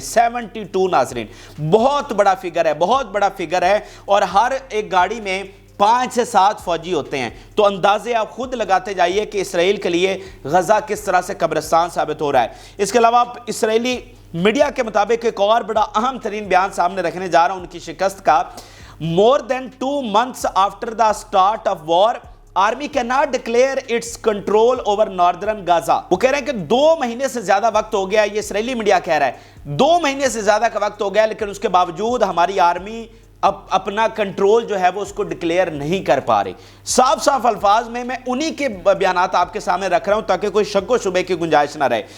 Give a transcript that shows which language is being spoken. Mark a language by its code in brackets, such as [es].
[ur] 72 ناظرین, بہت بڑا فگر ہے, بہت بڑا فگر ہے. اور ہر ایک گاڑی میں 5 سے 7 فوجی ہوتے ہیں. تو اندازے آپ خود لگاتے جائیے کہ اسرائیل کے لیے غزہ کس طرح سے قبرستان ثابت ہو رہا ہے. اس کے علاوہ اسرائیلی میڈیا کے مطابق ایک اور بڑا اہم ترین بیان سامنے رکھنے جا رہا ہوں ان کی شکست کا. [en] More than 2 months after the start of war, Army cannot declare its control over northern Gaza. [ur] وہ کہہ رہے ہیں کہ 2 مہینے سے زیادہ وقت ہو گیا, یہ اسرائیلی میڈیا کہہ رہا ہے 2 مہینے سے زیادہ کا وقت ہو گیا, لیکن اس کے باوجود ہماری آرمی اب اپنا کنٹرول جو ہے وہ اس کو ڈکلیئر نہیں کر پا رہی. صاف صاف الفاظ میں انہی کے بیانات آپ کے سامنے رکھ رہا ہوں تاکہ کوئی شک و شبے کی گنجائش نہ رہے.